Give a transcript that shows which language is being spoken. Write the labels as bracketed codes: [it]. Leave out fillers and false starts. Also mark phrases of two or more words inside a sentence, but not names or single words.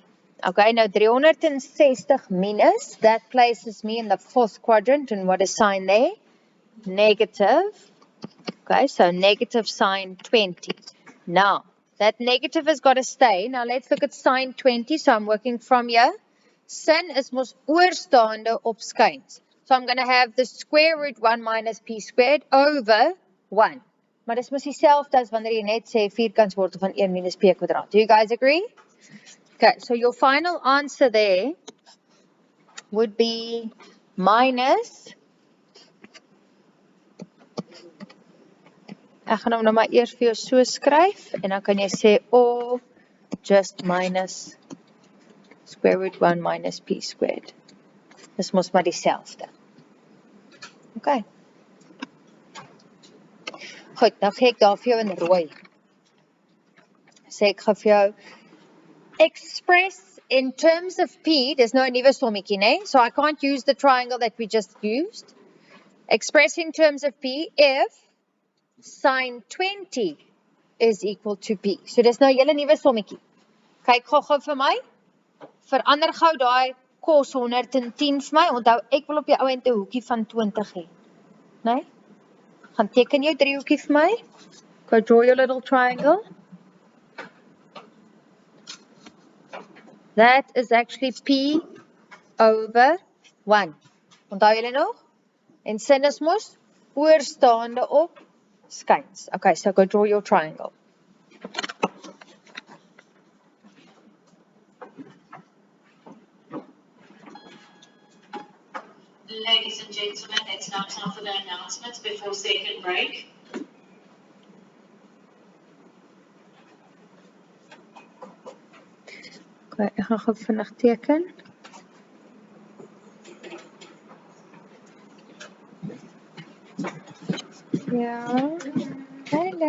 [en] Okay, now 360 minus, that places me in the fourth quadrant, and what is sign there? Negative. Okay, so negative sine 20. Now, that negative has got to stay. Now, let's look at sine 20. So, I'm working from here. [af] Sin is mos oorstaande op skuins. [en] So, I'm going to have the square root 1 minus p squared over 1. [af] Maar dis mos dieselfde as wanneer jy net sê vierkantswortel van 1 minus p kwadraat. [en] Do you guys agree? Okay, so your final answer there would be minus... [af] Ek gaan hom nou maar eers vir jou so skryf, en dan kan jy sê, [en] or just minus square root 1 minus p squared. [af] Dis mos maar dieselfde. Okay. Goed, dan gee ek daar vir jou in rooi. Sê ek gaan vir jou, [en] express in terms of p, there's no [af] nuwe sommetjie, né? [en] So I can't use the triangle that we just used. Express in terms of p if sine 20 is equal to p. [af] So dis nou julle nuwe sommetjie. Kyk gou vir my. Verander gou daai kos 110 vir my. Onthou, ek wil op die ou end 'n hoekie van 20 hê. Né? Gaan teken jou driehoekie vir my. [en] Go draw your little triangle. That is actually p over 1. [af] Onthou julle nog? En sin is mos oorstaande op skuins. [en] Okay, so go draw your triangle. Ladies and gentlemen, it's now time for the announcements before second break. [af] Okay, ek gaan gou vinnig teken. Ja. Hallo.